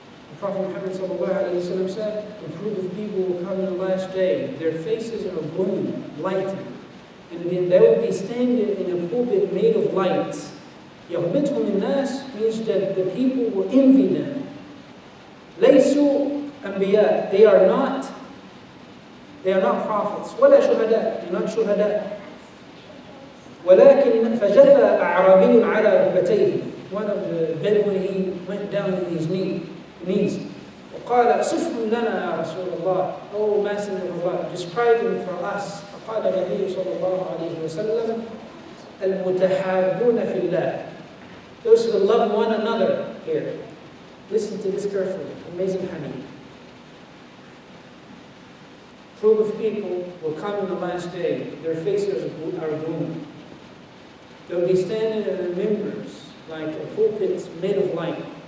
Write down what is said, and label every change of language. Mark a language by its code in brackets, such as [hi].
[en] The Prophet Muhammad sallallahu alayhi wa sallam said, a group of people will come in the last day, their faces are glowing, lighting, and then they will be standing in a pulpit made of light. [ar] يغبطهم الناس [en] means that the people will envy them. [ar] ليسوا أنبياء, [en] they are not prophets. [ar] ولا شهداء, [en] they're not [ar] شهداء. ولكن فجثى أعرابي على ركبتيه. [en] One of the Bedouin, he went down on his knees. [ar] وقال صفهم لنا يا رسول الله. [en] Oh Messenger of Allah, describe him for us. [ar] فقال النبي صلى الله عليه وسلم المتحابون في الله. [en] Those who love one another. Here, listen to this carefully. Amazing hadith. A group of people will come in the last day. Their faces are gloomy. They'll be standing in members like a pulpit made of light.